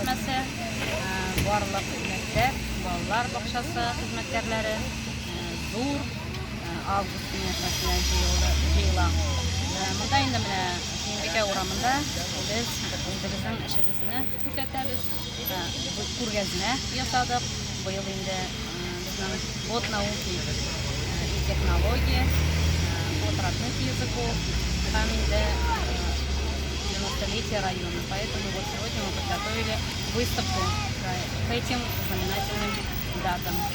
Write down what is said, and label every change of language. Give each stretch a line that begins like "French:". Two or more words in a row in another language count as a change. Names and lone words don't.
Tatar: училище, барлык мәктәп, балалар бакчасы хезмәткәрләре зур август көненә җыела. Монда инде менә Сөембикә урамында без үзебезнең эшебезне күрсәтәбез. Күргәзмә ясадык. Быел инде безнең
Russian: от науки и технологии, от родных языков,
Tatar: һәм инде
Russian: 90-летие района. Поэтому вот сегодня мы подготовили выставку к этим знаменательным датам.